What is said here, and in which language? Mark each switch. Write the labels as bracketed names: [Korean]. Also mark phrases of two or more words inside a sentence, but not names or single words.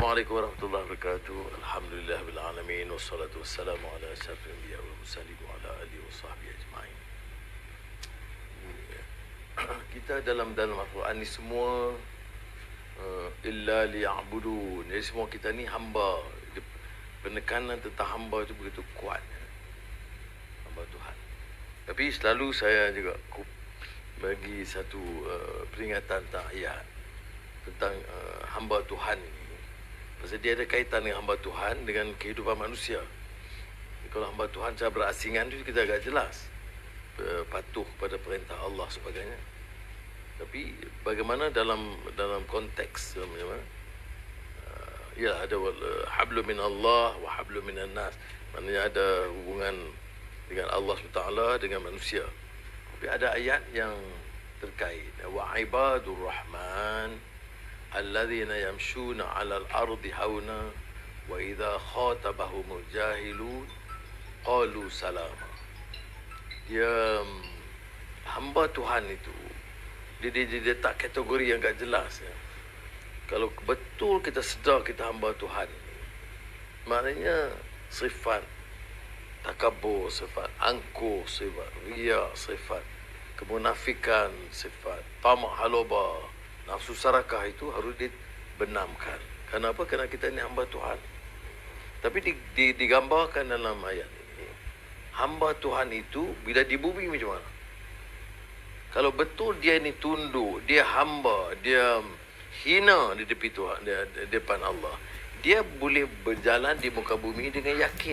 [Arabic] السلام عليكم ورحمة الله وبركاته. الحمد لله بالعالمين والصلاة والسلام على أشرف الأنبياء والمرسلين وعلى آله وصحبه أجمعين. [Malay] Kita dalam Al-Quran ni semua [Arabic] إلا ليعبدون. [Malay] Jadi semua kita ni hamba. Penekanan tentang hamba tu begitu kuat. Hamba Tuhan. Tapi selalu saya juga bagi satu peringatan tentang ayat tentang hamba Tuhan ini. Pasal dia ada kaitan dengan hamba Tuhan dengan kehidupan manusia. Kalau hamba Tuhan cara berasingan tu kita agak jelas. Patuh pada perintah Allah sebagainya. Tapi bagaimana dalam konteks ya ada [Arabic] حبل من الله وحبل من الناس. [Malay] Maknanya ada hubungan dengan Allah SWT dengan manusia. Tapi ada ayat yang terkait [Arabic] وعباد الرحمن الذين يمشون على الأرض هونا وإذا خاطبهم الجاهلون قالوا سلاما. [Malay] Dia hamba Tuhan itu dia tak kategori yang tak jelas ya. Kalau betul kita sedar kita hamba Tuhan ini, maknanya sifat takabur, sifat angkuh, sifat riya, sifat kemunafikan, sifat tamak haloba, nafsu sarakah itu harus dibenamkan. Kenapa? Kerana kita ini hamba Tuhan. Tapi digambarkan dalam ayat ini, hamba Tuhan itu bila di bumi macam mana? Kalau betul dia ini tunduk, dia hamba, dia hina di tepi Tuhan, di depan Allah, dia boleh berjalan di muka bumi dengan yakin.